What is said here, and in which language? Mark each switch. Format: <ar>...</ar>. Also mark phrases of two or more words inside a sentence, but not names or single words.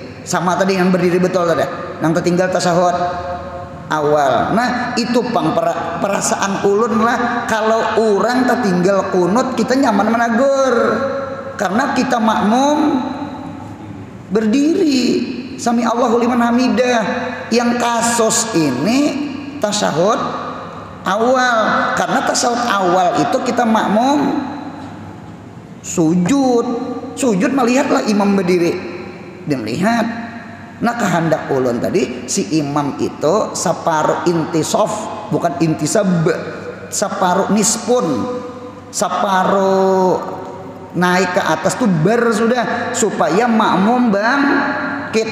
<bjn>Sama tadi yang berdiri betul tadi. Yang tertinggal tasahud awal. Nah itu pang perasaan ulun lah, kalau orang tertinggal kunut kita nyaman menagur karena kita makmum berdiri</bjn> <ar>سمع الله لمن حمده.</ar> <bjn>Yang kasus ini tasyahud awal, karena tasyahud awal itu kita makmum sujud melihatlah imam berdiri dan melihat. Nah kehendak ulun tadi si imam itu separuh intisof, bukan intisab, separuh nispun, separuh naik ke atas tuh sudah, supaya makmum bangkit.</bjn>